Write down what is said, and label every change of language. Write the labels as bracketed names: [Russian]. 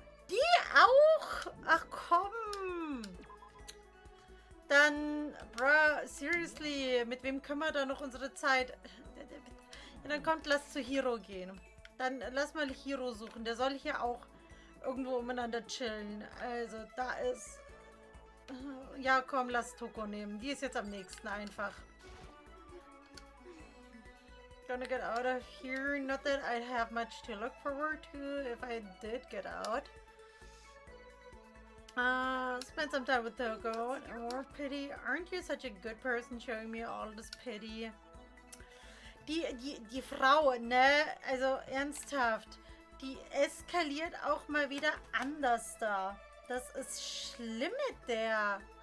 [German] Die auch? Ach komm. Dann, bruh, seriously, mit wem können wir da noch unsere Zeit? Ja, dann kommt, lass zu Hiro gehen. Dann lass mal Hiro suchen. Der soll hier auch irgendwo umeinander chillen. Also, da ist... Ja, komm, lass Toko nehmen. Die ist jetzt am nächsten einfach. [English] Gonna get out of here. Not that I'd have much to look forward to if I did get out. Spend some time with Toko. More pity. Aren't you such a good person showing me all this pity? [German] Die Frau, ne? Also ernsthaft. Die eskaliert auch mal wieder anders da. Das ist schlimm mit der.